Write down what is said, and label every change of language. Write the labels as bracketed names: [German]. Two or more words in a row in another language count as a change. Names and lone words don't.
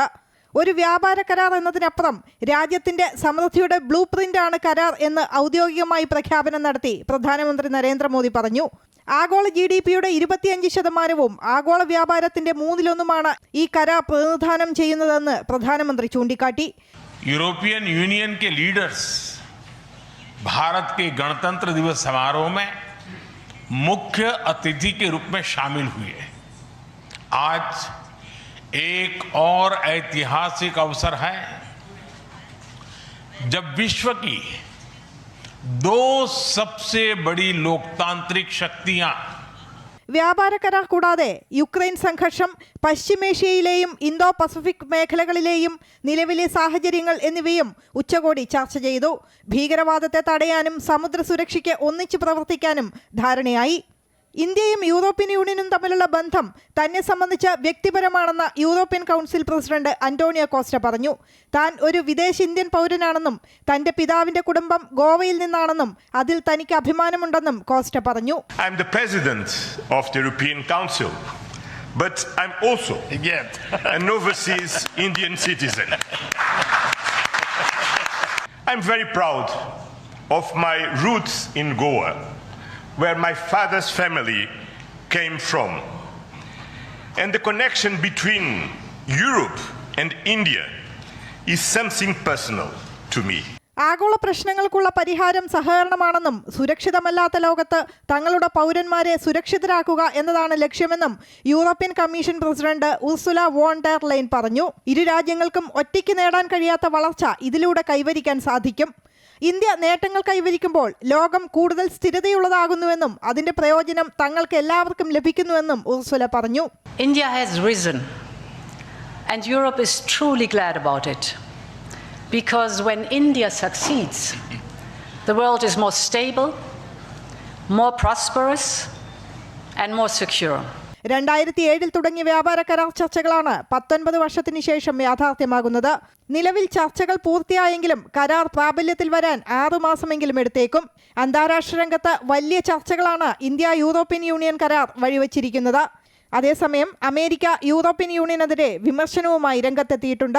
[Malayalam] ഒരു വ്യാപാര കരാർ എന്നതിനപ്പുറം രാജ്യത്തിന്റെ സമൃദ്ധിയുടെ ബ്ലൂ പ്രിന്റാണ് കരാർ എന്ന് ഔദ്യോഗികമായി പ്രഖ്യാപനം നടത്തി പ്രധാനമന്ത്രി നരേന്ദ്രമോദി പറഞ്ഞു. ആഗോള GDPയുടെ 25% ആഗോള വ്യാപാരത്തിന്റെ 1/3 ഈ കരാർ പ്രതിനിധാനം ചെയ്യുന്നതെന്ന് പ്രധാനമന്ത്രി ചൂണ്ടിക്കാട്ടി. [Hindi] यूरोपियन यूनियन के लीडर्स भारत के गणतंत्र दिवस समारोह में मुख्य अतिथि के रूप में शामिल हुए. आज एक और ऐतिहासिक अवसर है जब विश्व की 2 सबसे बड़ी लोकतांत्रिक शक्तियां [Malayalam] വ്യാപാര കരാർ കൂടാതെ യുക്രൈൻ സംഘർഷം, പശ്ചിമേഷ്യയിലെയും ഇന്തോ പസഫിക് മേഖലകളിലെയും നിലവിലെ സാഹചര്യങ്ങൾ എന്നിവയും ഉച്ചകോടി ചർച്ച ചെയ്തു. ഭീകരവാദത്തെ തടയാനും സമുദ്ര സുരക്ഷയ്ക്ക് ഒന്നിച്ചു പ്രവർത്തിക്കാനും ധാരണയായി. ഇന്ത്യയും യൂറോപ്യൻ യൂണിയനും തമ്മിലുള്ള ബന്ധം തന്നെ സംബന്ധിച്ച് വ്യക്തിപരമാണെന്ന് യൂറോപ്യൻ കൗൺസിൽ പ്രസിഡന്റ് അന്റോണിയോ കോസ്റ്റ പറഞ്ഞു. താൻ ഒരു വിദേശ ഇന്ത്യൻ പൗരനാണെന്നും തന്റെ പിതാവിന്റെ കുടുംബം ഗോവയിൽ നിന്നാണെന്നും അതിൽ തനിക്ക് അഭിമാനമുണ്ടെന്നും കോസ്റ്റ പറഞ്ഞു. [English] I'm the president of the European Council, but I'm also an overseas Indian citizen. I'm very proud of my roots in Goa, where my father's family came from. And the connection between Europe and India is something personal to me. [Malayalam] ആഗോള പ്രശ്നങ്ങൾക്കുള്ള പരിഹാരം സഹകരണമാണെന്നും സുരക്ഷിതമല്ലാത്ത ലോകത്ത് തങ്ങളുടെ പൗരന്മാരെ സുരക്ഷിതരാക്കുക എന്നതാണ് ലക്ഷ്യമെന്നും യൂറോപ്യൻ കമ്മീഷൻ പ്രസിഡന്റ് ഉർസുല വോൺ ഡെർ ലൈൻ പറഞ്ഞു. ഇരു രാജ്യങ്ങൾക്കും ഒറ്റയ്ക്ക് നേടാൻ കഴിയാത്ത വളർച്ച ഇതിലൂടെ കൈവരിക്കാൻ സാധിക്കും. ഇന്ത്യ നേട്ടങ്ങൾ കൈവരിക്കുമ്പോൾ ലോകം കൂടുതൽ സ്ഥിരതയുള്ളതാകുന്നുവെന്നും അതിന്റെ പ്രയോജനം തങ്ങൾക്ക് എല്ലാവർക്കും ലഭിക്കുന്നുവെന്നും ഉർസുല പറഞ്ഞു. [English] India has risen and Europe is truly glad about it. Because when India succeeds, the world is more stable, more prosperous, and more secure. [Malayalam] 2007 തുടങ്ങിയ വ്യാപാര കരാർ ചർച്ചകളാണ് 19 വർഷത്തിന് ശേഷം യാഥാർത്ഥ്യമാകുന്നത്. നിലവിൽ ചർച്ചകൾ പൂർത്തിയായെങ്കിലും കരാർ പ്രാബല്യത്തിൽ വരാൻ 6 മാസമെങ്കിലും എടുത്തേക്കും. അന്താരാഷ്ട്ര രംഗത്ത് വലിയ ചർച്ചകളാണ് ഇന്ത്യ യൂറോപ്യൻ യൂണിയൻ കരാർ വഴിവെച്ചിരിക്കുന്നത്. അതേസമയം അമേരിക്ക യൂറോപ്യൻ യൂണിയനെതിരെ വിമർശനവുമായി രംഗത്തെത്തിയിട്ടുണ്ട്.